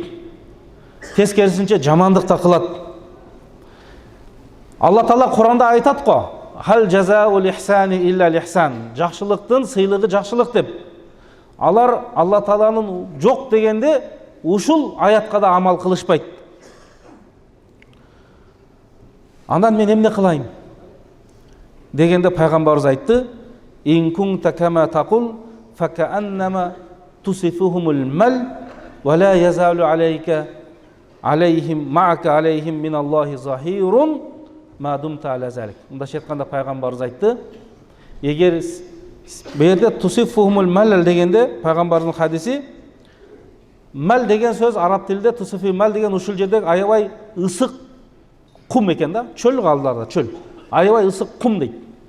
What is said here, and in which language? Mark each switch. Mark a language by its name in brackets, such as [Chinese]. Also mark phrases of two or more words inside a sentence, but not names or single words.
[Kyrgyz] Тескерисинче жамандык да кылат. Алла Таала Куранда айтат го: [Arabic] "هل جزاء الإحسان إلا الإحسان." [Kyrgyz] Жакшылыктын сыйлыгы жакшылык деп. Алар Алла Тааланын жок дегенде ушул аятка да амал кылышпайт. Андан мен эмне кылайын дегенде пайгамбарыбыз айтты: [Arabic] "إن كنت كما تقول فكأنما تسفهم المل ولا يزال عليك عليهم معك عليهم من الله ظهير ما دمت على ذلك." [Kyrgyz] Мындайча айтканда пайгамбарыбыз айтты: эгер бу жерде [Arabic] تسفهم المل [Kyrgyz] дегенде пайгамбарыбыздын хадиси, мал деген сөз араб тилинде [Arabic] تسفي مل [Kyrgyz] деген ушул жерде аябай ысык кум экен да, чөл калдыларда, чөл. Аябай ысык кум дейт.